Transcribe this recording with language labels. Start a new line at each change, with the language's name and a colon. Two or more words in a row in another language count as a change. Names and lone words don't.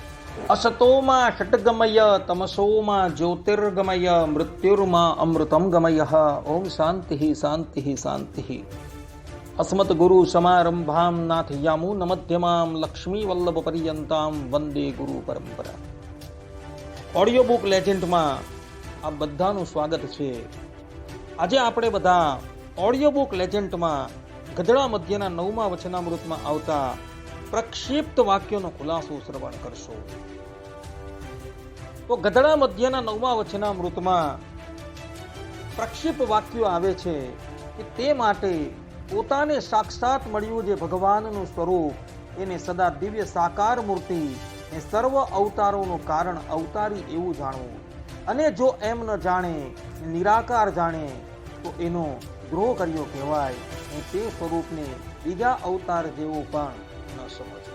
Sanskrit: असतोमा षट्गमय तमसोमा ज्योतिर्गमय मृत्युर्मा अमृतं गमय। ओम शांति शांति शांति। अस्मत् गुरु समारंभां नाथ यामुन मध्यमां लक्ष्मी वल्लभ पर्यंतां वंदे गुरु परंपरा।
Gujarati: ઓડિયો બુક લેજેન્ડમાં આ બધાનું સ્વાગત છે। આજે આપણે બધા ઓડિયો બુક લેજેન્ડમાં ગધડા મધ્યના 9મા વચનામૃતમાં આવતા પ્રક્ષિપ્ત વાક્યોનો ખુલાસો શ્રવણ કરશો। તો ગધડા મધ્યના 9મા વચનામૃતમાં પ્રક્ષિપ્ત વાક્યો આવે છે કે તે માટે પોતાને સાક્ષાત મળ્યું જે ભગવાનનું સ્વરૂપ એને સદા દિવ્ય સાકાર મૂર્તિ એ સર્વ અવતારોનું કારણ અવતારી એવું જાણવું, અને જો એમ ન જાણે નિરાકાર જાણે તો એનો દ્રોહ કર્યો કહેવાય, અને તે સ્વરૂપને બીજા અવતાર જેવું પણ ન સમજવું।